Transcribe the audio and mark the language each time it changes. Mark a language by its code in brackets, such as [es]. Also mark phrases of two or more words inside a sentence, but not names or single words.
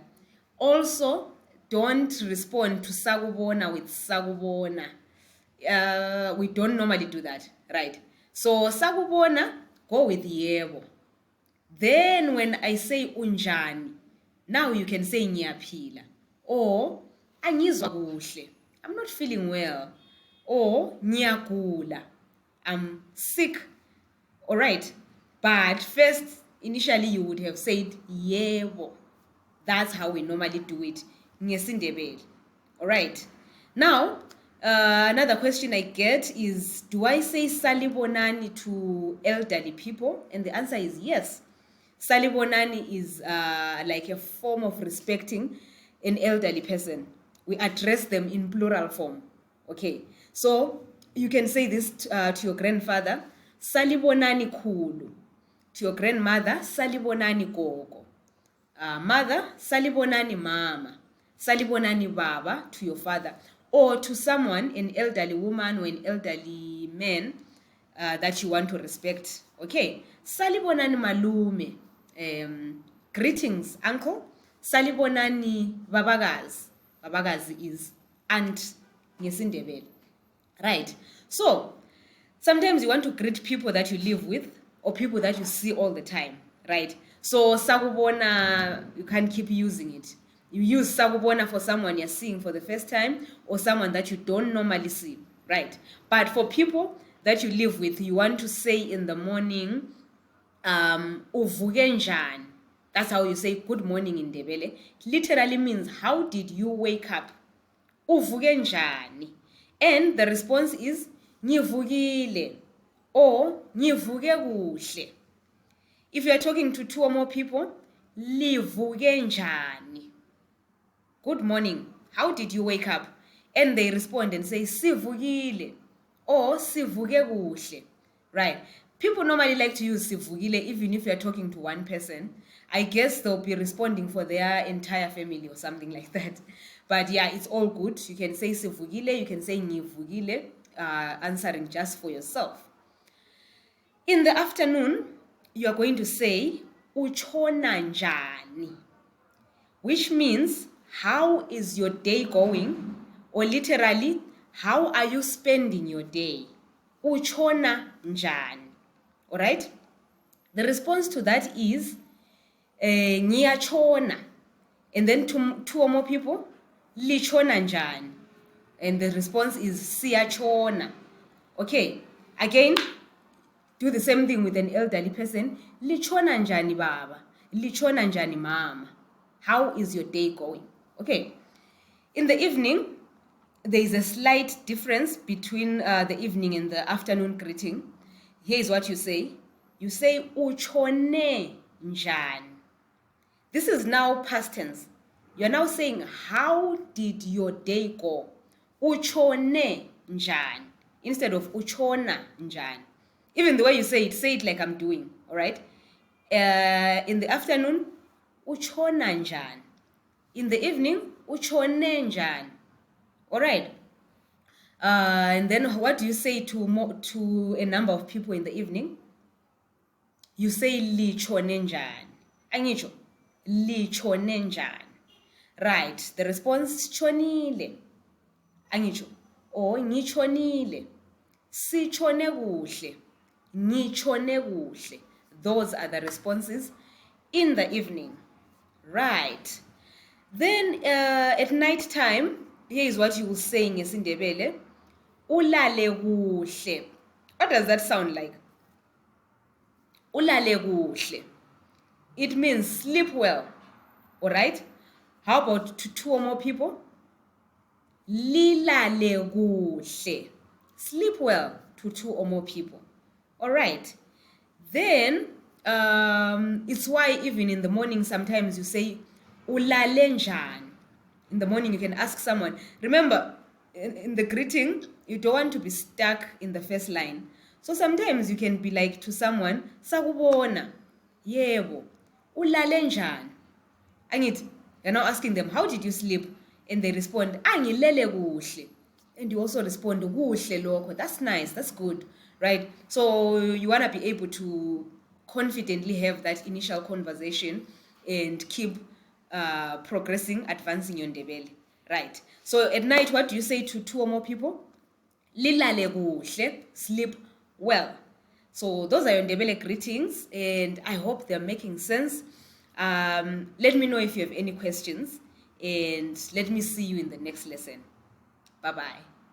[en] Also, don't respond to sakubona with sakubona. We don't normally do that, right? So sakubona, go with yebo. Then when I say unjani, now you can say ngiyaphila, or [nd] angizwa kuhle, [en] I'm not feeling well, or ngiyagula, I'm sick. All right, but first, initially you would have said yebo. That's how we normally do it ngesindebele. All right, now another question I get is, do I say salibonani to elderly people? And the answer is yes. Salibonani is like a form of respecting an elderly person. We address them in plural form. Okay, so you can say this to your grandfather, [nd] salibonani khulu. [en] To your grandmother, [nd] salibonani gogo. Mother, salibonani mama. Salibonani baba, [en] to your father. Or to someone, an elderly woman or an elderly man that you want to respect. [nd] Okay, salibonani malume. [en] Greetings, uncle. [nd] Salibonani babagazi. [en] Babagazi is aunt ngesindebele. Right. So sometimes you want to greet people that you live with or people that you see all the time, right? So sakubona, you can't keep using it. You use sakubona for someone you're seeing for the first time or someone that you don't normally see, right? But for people that you live with, you want to say in the morning, [nd] uvuke njani. [en] That's how you say good morning in Ndebele. It literally means, how did you wake up? [nd] Uvuke njani. [en] And the response is ngivukile or [nd] ngivuke kuhle. [en] If you are talking to two or more people, [nd] livuke njani. [en] Good morning. How did you wake up? And they respond and say sivukile or [nd] sivuke kuhle. [en] Right? People normally like to use sivukile even if you're talking to one person. I guess they'll be responding for their entire family or something like that. But yeah, it's all good. You can say sivukile, you can say ngivukile, answering just for yourself. In the afternoon, you are going to say [nd] uchona njani, [en] which means how is your day going, or literally how are you spending your day? [nd] Uchona njani. [en] All right? The response to that is ngiyachona. And then two or more people, [nd] lichona njani. [en] And the response is siyachona. Okay, again, do the same thing with an elderly person. [nd] Lichona njani baba? Lichona njani mama? [en] How is your day going? Okay. In the evening, there is a slight difference between the evening and the afternoon greeting. Here is what you say. You say [nd] uchone njani. [en] This is now past tense. You are now saying, how did your day go? [nd] Uchone njani [en] instead of [nd] uchona njani. [en] Even the way you say it like I'm doing, all right? In the afternoon, [nd] uchona njani. [en] In the evening, [nd] uchone njani. [en] All right? And then what do you say to a number of people in the evening? You say [nd] lichone njani. Angisho, lichone njani. [en] Right, the response [nd] chonile. Angisho, [en] or ngichonile. [nd] Sichone kuhle. Ngichone kuhle. [en] Those are the responses in the evening. Right. Then at night time, here is what you will say in isiNdebele. [nd] Ulale kuhle. [en] What does that sound like? [nd] Ulale kuhle. [en] It means sleep well. All right? How about to two or more people? [nd] Lilale kuhle. [en] Sleep well to two or more people. All right. Then it's why even in the morning sometimes you say [nd] ulale njani. [en] In the morning you can ask someone. Remember, in the greeting, you don't want to be stuck in the first line. So sometimes you can be like to someone, [nd] sakubona, yebo, ulale njani. [en] You're now asking them, how did you sleep? And they respond, [nd] angilele kuhle. [en] And you also respond, [nd] kuhle lokho. [en] That's nice, that's good, right? So you want to be able to confidently have that initial conversation and keep progressing, advancing your Ndebele, right? So at night, what do you say to two or more people? Lilale kuhle, sleep well. So those are your Ndebele greetings, and I hope they're making sense. Let me know if you have any questions, and let me see you in the next lesson. Bye-bye.